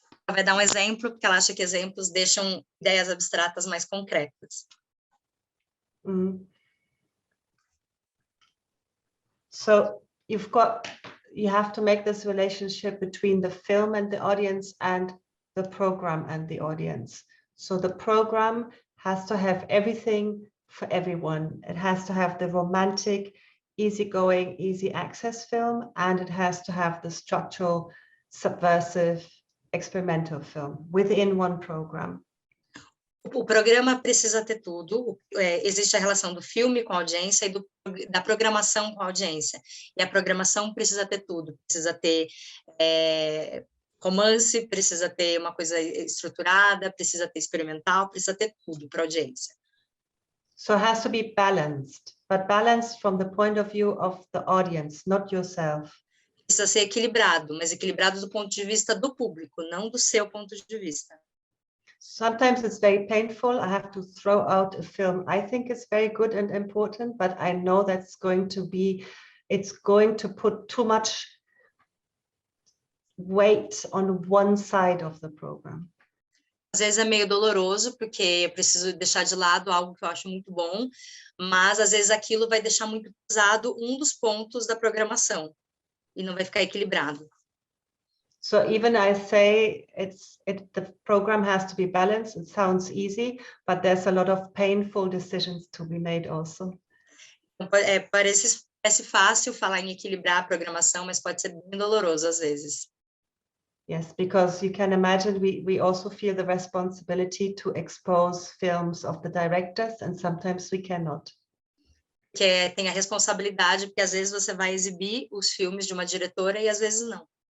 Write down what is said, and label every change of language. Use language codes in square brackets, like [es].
[pt] Vai dar um exemplo, porque ela acha que exemplos deixam ideias abstratas mais concretas. [en] So you have to make this relationship between the film and the audience and the program and the audience. So the program has to have everything for everyone. It has to have the romantic, easygoing, easy access film, and it has to have the structural, subversive, experimental film within one program. [pt] O programa precisa ter tudo. Existe a relação do filme com a audiência e da programação com a audiência. E a programação precisa ter tudo. Precisa ter romance, precisa ter uma coisa estruturada, precisa ter experimental, precisa ter tudo para a audiência. [en] So it has to be balanced, but balanced from the point of view of the audience, not yourself. [pt] Precisa ser equilibrado, mas equilibrado do ponto de vista do público, não do seu ponto de vista. [en] Sometimes it's very painful. I have to throw out a film I think is very good and important, but I know it's going to put too much weight on one side of the program. [pt] Às vezes é meio doloroso, porque eu preciso deixar de lado algo que eu acho muito bom, mas às vezes aquilo vai deixar muito pesado um dos pontos da programação e não vai ficar equilibrado. [en] So even I say the program has to be balanced. It sounds easy, but there's a lot of painful decisions to be made also. [pt] Parece fácil falar em equilibrar a programação, mas pode ser bem doloroso às vezes. [en] Yes, because you can imagine we also feel the responsibility to expose films of the directors, and sometimes we cannot. [pt] Que tem a responsabilidade, porque às vezes você vai exibir os filmes de uma diretora e às vezes não.